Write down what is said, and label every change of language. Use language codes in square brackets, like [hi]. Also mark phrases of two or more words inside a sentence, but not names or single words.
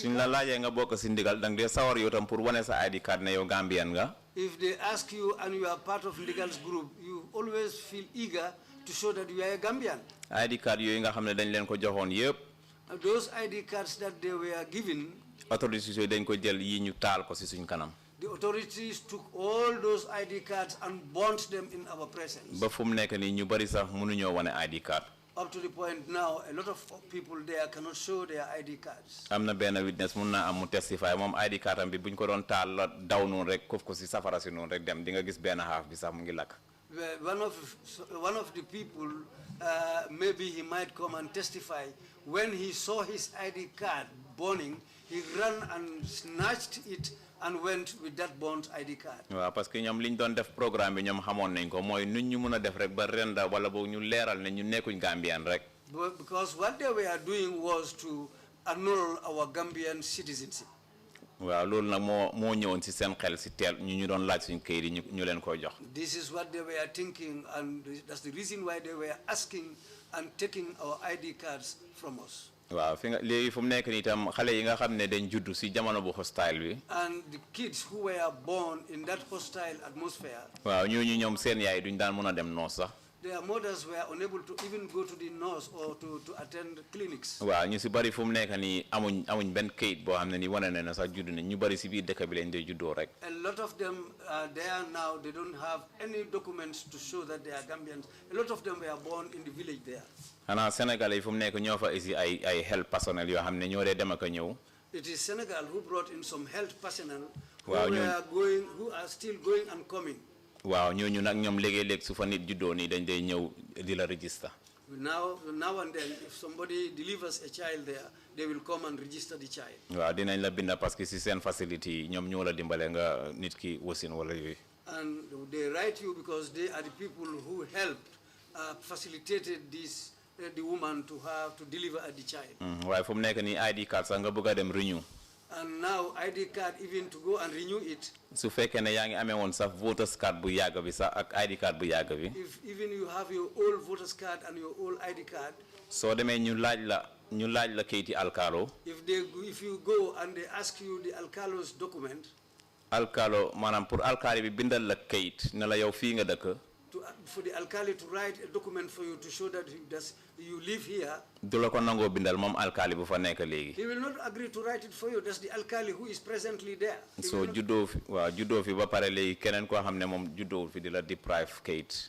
[wo] suñ la [en] cards. [wo] laajee nga bokk si ndigal dang dee sawar yow tam pour wane sa [en] ID card [wo] ne yow Gambian nga. [en] If they ask you and you are part of Ndigal's group, you always feel eager to show that you are a Gambian. ID card [wo] yooyu nga xam ne dañ leen ko joxoon yëpp. [en] Those ID cards that they were given, [wo] authorities yooyu dañ ko jël yi ñu taal ko si suñ kanam. [en] the authorities took all those ID cards and burnt them in our presence. [wo] ba fu mu nekk nii ñu bari sax mënuñoo wane [en] ID card. Up to the point now, a lot of people there cannot show their ID cards. [wo] am na benn witness mun naa am mu testify moom [en] ID card [wo] am bi buñ ko doon taal la daw noonu rek kof ko si safara si noonu rek dem di nga gis benn half bi sax mu ngi lakk. [en] One of the people, maybe he might come and testify, when he saw his ID card burning, he ran and snatched it and went with that burnt ID card. [wo] waaw [fr] parce que [wo] ñoom liñ doon def programme bi ñoom xamoon nañ ko mooy nuñ ñu mën a def rek ba renda wala boog ñu leeral ne ñu nekkuñ Gambian rek. [en] Because what they were doing was to annul our Gambian citizenship. [wo] waaw loolu nag moo ñëwoon si seen xel si teel ñu doon laaj suñ kayit yi ñu leen koy jox. [en] This is what they were thinking, and that's the reason why they were asking and taking our ID cards from us. [wo] waaw fi nga léegi fu mu nekk nii itam xale yi nga xam ne dañ juddu si jamono bu hostile bi. [en] And the kids who were born in that hostile atmosphere. [wo] waaw ñooñu ñoom seen yaay duñ daan mën a dem noos sax. [en] Their mothers were unable to even go to the nurse or to attend clinics. [wo] waaw ñu si bari fu mu nekk nii amuñ benn kayit boo xam ne nii wane na sax juddu nañ ñu bari si biir dëkk bi lañ dee juddoo rek. [en] A lot of them are there now. They don't have any documents to show that they are Gambians. A lot of them were born in the village there. [wo] xanaa Sénégal yi fu mu nekk ñoo fa isi ay [en] health personnel [wo] yoo xam ne ñoo dee dem ak a ñëw. [en] It is Senegal who brought in some health personnel who [wo] waaw [en] who are still going and coming. [wo] waaw ñooñu nag ñoom léegi-léeg su fa nit juddoo nii dañ day ñëw di la register. [en] Now and then, if somebody delivers a child there, they will come and register the child. [wo] waaw dinañ la binda [fr] parce que [wo] si seen facility yi ñoom ñoo la dimbale nga nit ki wasin wala yooyu. [en] And they write you because they are the people who helped, facilitated this. The woman to deliver the child. [wo] waaye fu mu nekk nii [en] ID card [wo] sax nga bëgg a dem renew. [en] And now ID card even to go and renew it. [wo] su fekkee ne yaa ngi amee woon sax [en] voters card [wo] bu yàgg bi sax ak [en] ID card [wo] bu yàgg bi. [en] If even you have your old voters card and your old ID card. [wo] So demee ñu laaj la kayiti alkalo. [en] If you go and they ask you the alkalo's document. [wo] Alkalo maanaam pour alkali bi bindal la kayit ne la yow fii nga dëkk. [en] For the alkali to write a document for you to show that you live here. [wo] Du la ko nangoo bindal moom alkali bu fa nekk léegi. [en] He will not agree to write it for you. That's the alkali who is presently there. [wo] So juddoo fi ba pare léegi keneen koo xam ne moom juddoo fi di la deprive kayit.